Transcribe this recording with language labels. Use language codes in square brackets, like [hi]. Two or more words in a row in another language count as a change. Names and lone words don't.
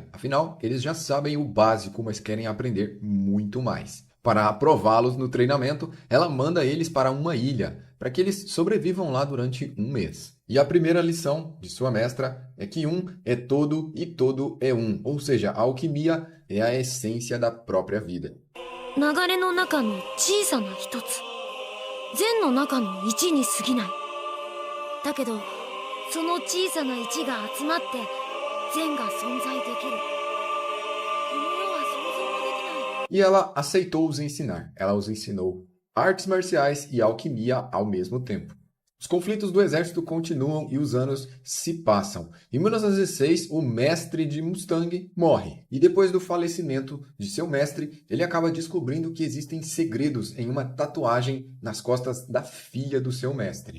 [pt] Afinal, eles já sabem o básico, mas querem aprender muito mais. Para aprová-los no treinamento, ela manda eles para uma ilha, para que eles sobrevivam lá durante um mês. E a primeira lição de sua mestra é que um é todo e todo é um, ou seja, a alquimia é a essência da própria vida. [ja] 流れの中の小さな一つ、善の中の一に過ぎない。だけど、その小さな一が集まって善が存在できる。この世は想像もできない。 [pt] E ela aceitou os ensinar. Ela os ensinou artes marciais e alquimia ao mesmo tempo. Os conflitos do exército continuam e os anos se passam. Em 1916, o mestre de Mustang morre. E depois do falecimento de seu mestre, ele acaba descobrindo que existem segredos em uma tatuagem nas costas da filha do seu mestre.